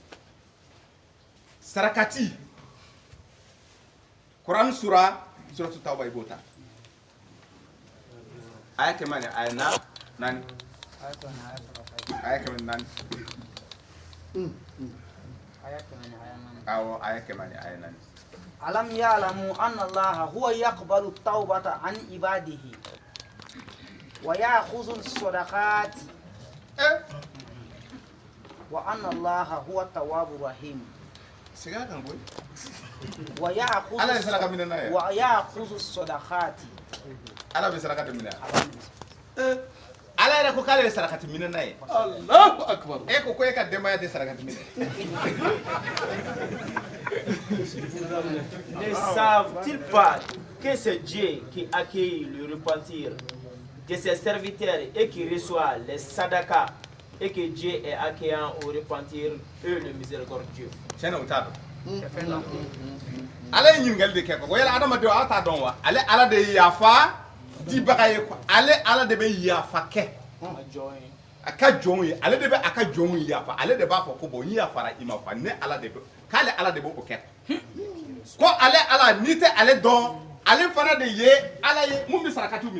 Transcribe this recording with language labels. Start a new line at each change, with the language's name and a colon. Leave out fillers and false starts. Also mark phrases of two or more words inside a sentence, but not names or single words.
Bambara: sarakati Quran suratu tawba i b'o ta aya kɛmɛ ni aya naani aya kɛmɛ ni naani awɔ aya kɛmɛ ni aya naani
Arabic: ألم يعلموا أن الله هو يقبل التوبة عن عباده ويأخذ الصدقات وأن الله هو التواب الرحيم
Bambara: siga kan koy
Arabic: wa
Bambara: ala ye saraka minɛ n'a ye
Arabic: يأخذ الصدقات
Bambara: ala bɛ sarakati minɛ ala yɛrɛ ko k'ale ye sarakati minɛ n'a ye
Arabic: الله أكبر.
Bambara: e ko e ka denbaya tɛ sarakati minɛ
French: Ne savent-ils pas que c'est Dieu qui accueille le repentir de ses serviteurs et qui reçoit les sadakas et que Dieu est accueillant au repentir et le miséricordieux.
Bambara: tiɲɛ o t'a dɔn ala ye ɲininkali de kɛ ko yala adamadenw aw t'a dɔn wa ale ala de ye yafa dibaga ye quoi ale ala de bɛ yafa kɛ a ka jɔnw ye ale de bɛ a ka jɔnw yafa ale de b'a fɔ ko bon n yafara i ma quoi ne ala de bɛ k'ale ala de b'o kɛ ko ale ala n'i tɛ ale dɔn ale fana de ye ala ye mun bɛ sarakati minɛ